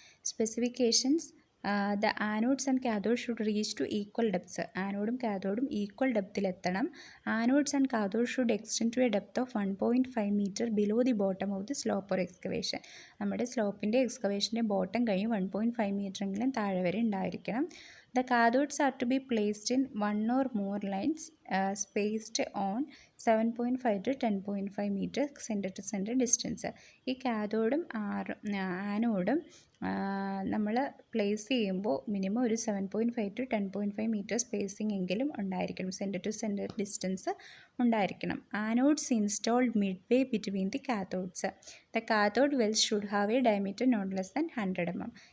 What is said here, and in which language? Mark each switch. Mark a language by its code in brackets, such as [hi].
[en] Specifications: the anodes and cathode should reach to equal depths. [ml] ആനോഡും കാഥോഡും equal ഡെപ്തിലെത്തണം. [en] Anodes and cathode should extend to a depth of 1.5 metre below the bottom of the slope or excavation. [ml] നമ്മുടെ സ്ലോപ്പിൻ്റെ എക്സ്കവേഷൻ്റെ bottom കഴിഞ്ഞ് 1.5 മീറ്ററെങ്കിലും താഴെ വരെ ഉണ്ടായിരിക്കണം. [en] The cathodes are to be placed in one or more lines spaced on 7.5 to 10.5 meter center to center distance. [ml] ഈ കാഥോഡും ആനോഡും നമ്മൾ place ചെയ്യുമ്പോൾ minimum ഒരു 7.5 to 10.5 metre spacing എങ്കിലും ഉണ്ടായിരിക്കണം. [en] Centre to centre distance ഉണ്ടായിരിക്കണം. Anodes installed midway between the cathodes. The cathode wells should have a diameter not less than 100 mm.